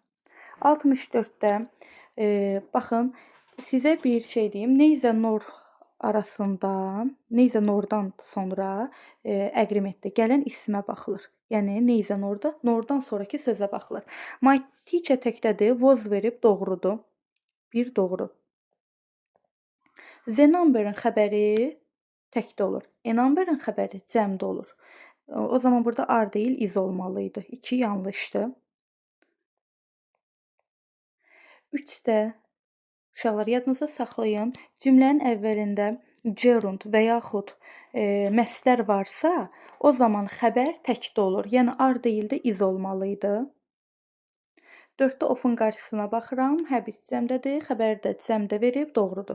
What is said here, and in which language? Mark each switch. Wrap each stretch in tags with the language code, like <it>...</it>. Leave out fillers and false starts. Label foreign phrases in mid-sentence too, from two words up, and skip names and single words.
<az>64-də baxın, sizə bir şey deyim.</az> <en>Neither nor</en> <az>arasından,</az> <en>neither nordan</en> <az>sonra agreementdə gələn ismə baxılır. Yəni</az> <en>neither norda,</en> <az>nordan sonraki sözə baxılır.</az> <en>My teacher</en> <az>təkdədir, was verib doğrudur. Bir doğru.</az> <en>The number-</en> <az>ın xəbəri təkdə olur.</az> <en>A number-</en> <az>ın xəbəri cəmdə olur. O zaman burada are değil, is olmalıydı. 2 yanlışdır. 3-də uşaqlar yadınızda saxlayın, cümlənin əvvəlində gerund və yaxud məsdər varsa, o zaman xəbər təkdə olur. Yəni are deyil də is olmalıydı. 4-də ofun qarşısına baxıram, həbis cəmdədir, xəbər də cəmdə verib, doğrudur.</az>